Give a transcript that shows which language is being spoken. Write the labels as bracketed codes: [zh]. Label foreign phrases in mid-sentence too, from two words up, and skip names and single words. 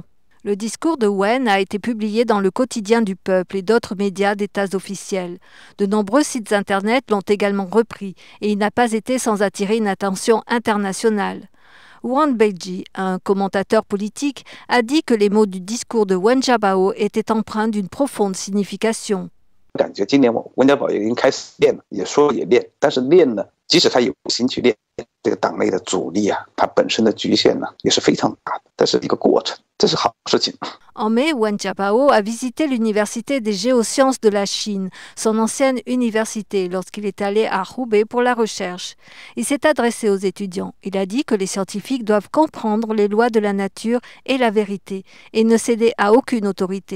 [fr] Le discours de Wen a été publié dans le quotidien du peuple et d'autres médias d'États officiels. De nombreux sites internet l'ont également repris et il n'a pas été sans attirer une attention internationale. Wang Beiji, un commentateur politique, a dit que les mots du discours de Wen Jiabao étaient empreints d'une profonde signification. [zh] 感觉今年温家宝已经开始练了，也说也练，但是练呢，即使他有心去练，这个党内的阻力啊，它本身的局限呢，也是非常大的，这是一个过程，这是好事情。 [fr] En mai, Wen Jiabao a visité l'université des géosciences de la Chine, son ancienne université, lorsqu'il est allé à Hubei pour la recherche. Il s'est adressé aux étudiants. Il a dit que les scientifiques doivent comprendre les lois de la nature et la vérité, et ne céder à aucune autorité.